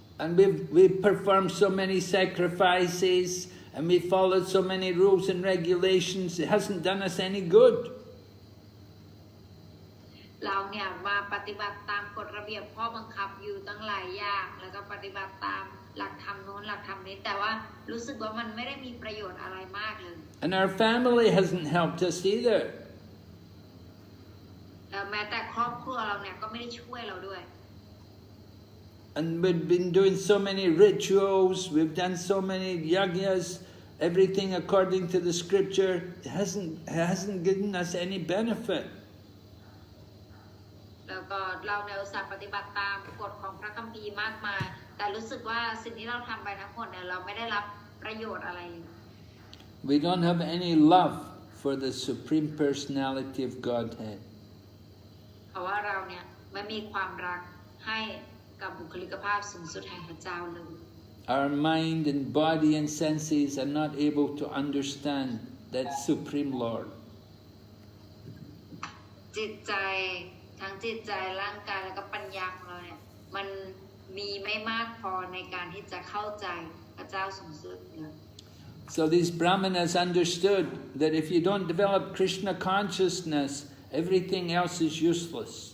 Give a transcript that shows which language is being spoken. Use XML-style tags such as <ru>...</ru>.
<en>And we've performed so many sacrifices and we followed so many rules and regulations. It hasn't done us any good.</en> <th>เราเนี่ยมาปฏิบัติตามกฎระเบียบข้อบังคับอยู่ตั้งหลายอย่างแล้วก็ปฏิบัติตามหลักธรรมโน้นหลักธรรมนี้แต่ว่ารู้สึกว่ามันไม่ได้มีประโยชน์อะไรมากเลย</th> <en>And our family hasn't helped us either.</en> <th>แม้แต่ครอบครัวเราเนี่ยก็ไม่ได้ช่วยเราด้วย</th> <en>And we've been doing so many rituals, we've done so many yajnas, everything according to the scripture, it hasn't given us any benefit.</en> <th>แล้วก็เราในอุตสาห์ปฏิบัติตามกฎของพระคัมภีร์มากมายแต่รู้สึกว่าสิ่งที่เราทำไปทั้งหมดเนี่ยเราไม่ได้รับประโยชน์อะไร</th> <en>We don't have any love for the Supreme Personality of Godhead.</en> <th>เพราะว่าเราเนี่ยไม่มีความรักให้กับบุคลิกภาพสูงสุดแห่งพระเจ้าเลย</th> <en>Our mind and body and senses are not able to understand that Supreme Lord.</en> <th>จิตใจทั้งจิตใจร่างกายแล้วก็ปัญญาของเราเนี่ยมันมีไม่มากพอในการที่จะเข้าใจพระเจ้าสูงสุดเลย</th> <en>So these Brāhmaṇas understood that if you don't develop Krishna consciousness, everything else is useless.</en>